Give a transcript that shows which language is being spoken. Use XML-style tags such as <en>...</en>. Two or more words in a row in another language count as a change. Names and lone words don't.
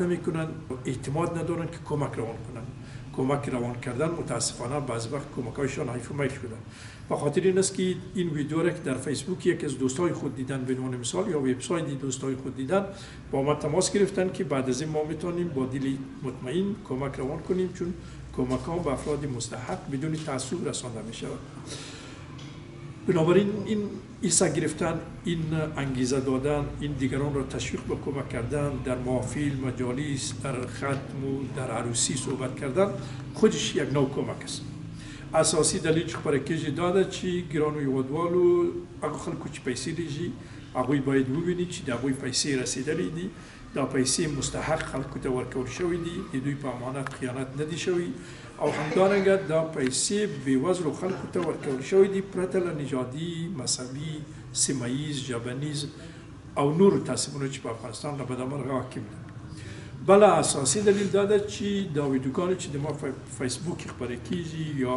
<fa>نمیکنند اعتماد ندارند که کمک روان کنند کمک روان کردن متاسفانه بعضی وقت کمکایشان حیف میل شدن به خاطر این است که این ویدیو را که در فیسبوک یک از دوستای خود دیدن به عنوان مثال یا وبسایت دوستای خود دیدن با ما تماس گرفتن که بعد از این ما میتونیم با دل مطمئن کمک روان کنیم چون کمک ها به افراد مستحق بدون تعصب رسانده می شود بنابراین این ایسا گرفتن این انگیزه دادن این دیگران را تشویق به کمک کردن در محافل مجالس در ختم و در عروسی صحبت کردن خودش یک نوع کمک است</fa> <ps>اساسی دلیل چې خبره کېږي دا ده چې ګرانو هېوادوالو هغه خلکو چې پیسې لیږي هغوی باید وویني چې د هغوی پیسې رسېدلې دي دا پیسې مستحق خلکو ته ورکول شوي دي د دوی په امانت خیانت نه دي شوي او همدارنګه دا پیسې بېوزلو خلکو ته ورکول شوي دي پرته له نژادي مذهبي سیمه ییز ژبنیز او نورو تعصبونو چې په افغانستان له بدمرغه حاکم دي بله اساسی دلیل دا ده چې دا ویډیوګانې چې د ما فیسبوک کې خپاره کېږي یا</ps>